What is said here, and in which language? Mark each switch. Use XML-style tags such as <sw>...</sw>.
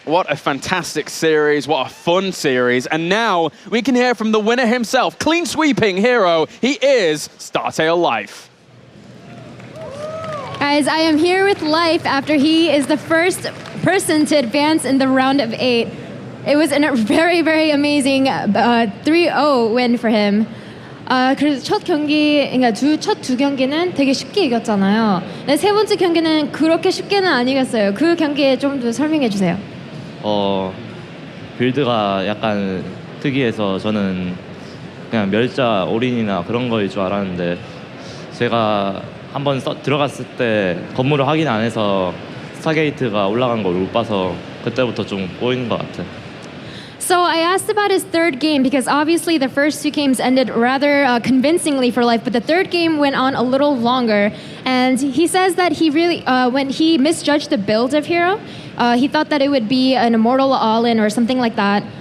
<en>What a fantastic series, what a fun series. And now we can hear from the winner himself, clean sweeping HerO. He is StarTale Life. Guys, I am here with Life after he is the first person to advance in the round of 8. It was a very, very amazing 3-0 win for him.</en> <ko>그래서 첫 경기, 그러니까 첫 두 경기는 되게 쉽게 이겼잖아요. 근데 세 번째 경기는 그렇게 쉽게는 아니겠어요. 그 경기에 좀 더 설명해 주세요. 빌드가 약간 특이해서 저는 그냥 멸자 올인이나 그런 거일 줄 알았는데 제가 한번 들어갔을 때 건물을 확인 안 해서 스타게이트가 올라간 걸 못 봐서 그때부터 좀 꼬이는 것 같아요.</ko> <en>So I asked about his third game because obviously the first 2 games ended rather convincingly for Life, but the third game went on a little longer. And he says that he really, when he misjudged the build of HerO, he thought that it would be an Immortal All-In or something like that.</en>